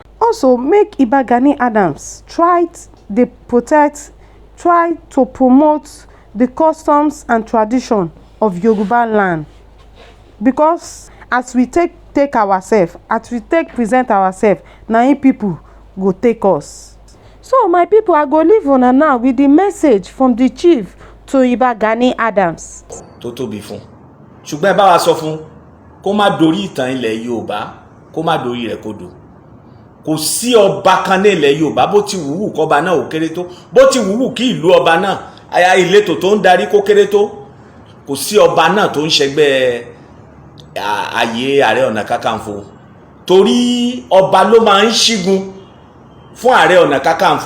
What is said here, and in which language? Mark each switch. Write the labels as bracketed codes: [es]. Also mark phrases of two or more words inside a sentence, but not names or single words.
[pcm] Also make Iba Gani Adams try dey protect, try to promote the customs and tradition of Yoruba land, because as we take ourselves, as we take present ourselves, na im people go take us. So my people, I go leave una now with the message from the chief to Iba Gani Adams. [yo] tó tóbi fún ṣùgbọ́n ẹ bá wa sọ fún kó má dorí ìtàn ilẹ̀ Yorùbá, kó má dorí rẹ̀ kodò. Kò sí ọba kan ní ilẹ̀ Yorùbá bó ti wùwù kọ́ba náà ò kéré tó, bó ti wùwù kí ìlú ọba náà aya ìletò tó ń darí kó kéré tó, kò sí ọba náà tó ń ṣẹgbẹ́ ààyè Ààrẹ Ọ̀nà Kakanfò, torí ọba ló máa ń ṣígun fún Ààrẹ Ọ̀nà Kakanfò.